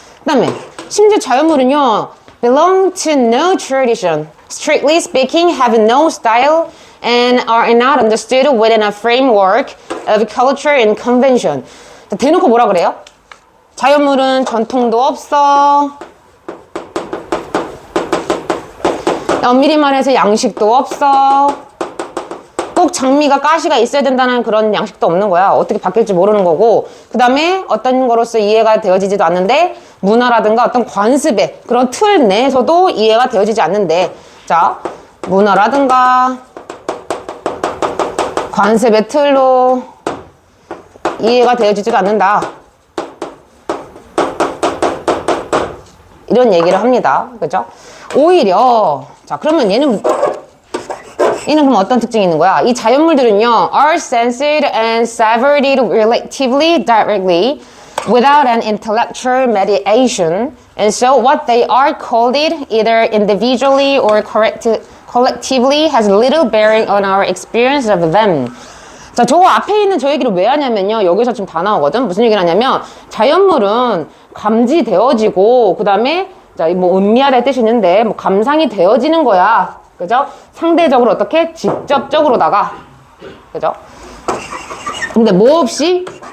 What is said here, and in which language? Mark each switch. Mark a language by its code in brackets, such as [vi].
[ko] 그 다음에 심지어 자연물은요 [en] belong to no tradition, strictly speaking have no style and are not understood within a framework of culture and convention. [ko] 자, 대놓고 뭐라 그래요? 자연물은 전통도 없어, 엄밀히 말해서 양식도 없어, 꼭 장미가 가시가 있어야 된다는 그런 양식도 없는 거야. 어떻게 바뀔지 모르는 거고, 그 다음에 어떤 거로서 이해가 되어지지도 않는데 문화라든가 어떤 관습의 그런 틀 내에서도 이해가 되어지지 않는데, 자, 문화라든가 관습의 틀로 이해가 되어지지도 않는다. 이런 얘기를 합니다. 그죠? 오히려 자, 그러면 얘는 그럼 어떤 특징이 있는 거야? 이 자연물들은요 [en] are sensed and savored relatively directly without an intellectual mediation, and so what they are called either individually or collectively has little bearing on our experience of them. [ko] 자, 저 앞에 있는 저 얘기를 왜 하냐면요, 여기서 지금 다 나오거든. 무슨 얘기를 하냐면 자연물은 감지되어지고 그 다음에 뭐 음미하다의 뜻이 있는데 뭐 감상이 되어지는 거야. 그죠? 상대적으로 어떻게? 직접적으로다가. 그죠? 근데 뭐 없이?